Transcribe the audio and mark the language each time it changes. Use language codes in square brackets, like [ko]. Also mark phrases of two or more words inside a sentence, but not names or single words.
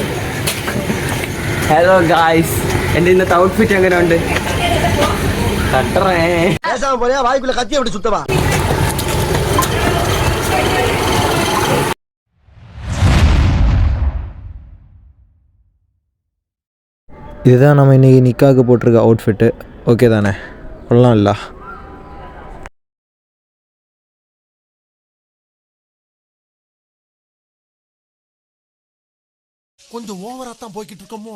[ml] ഹലോ ഗായ്സ്, എൻ്റെ ഇന്നത്തെ ഔട്ട്ഫിറ്റ് എങ്ങനെ ഉണ്ട്? വായിക്കുള്ള കത്തി അവിടെ സുത്തമാ. [ta] இதுதான் நம்ம இன்றைக்கி நிக்காவுக்கு போட்டிருக்க அவுட்ஃபிட்டு. ஓகே தானே? கொள்ளலாம் இல்லை? கொஞ்சம் ஓவரா தான் போய்கிட்டு இருக்கோமோ?